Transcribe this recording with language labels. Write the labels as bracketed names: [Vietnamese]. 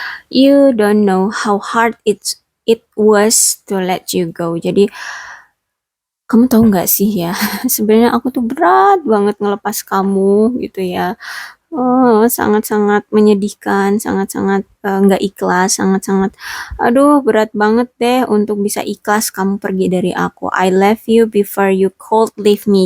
[English] You don't know how hard it was to let you go. [Indonesian] Jadi kamu tahu nggak sih ya, sebenarnya aku tuh berat banget ngelepas kamu gitu ya. Oh, sangat-sangat menyedihkan, sangat-sangat nggak ikhlas, sangat-sangat, aduh berat banget deh untuk bisa ikhlas kamu pergi dari aku. [English] I left you before you could leave me.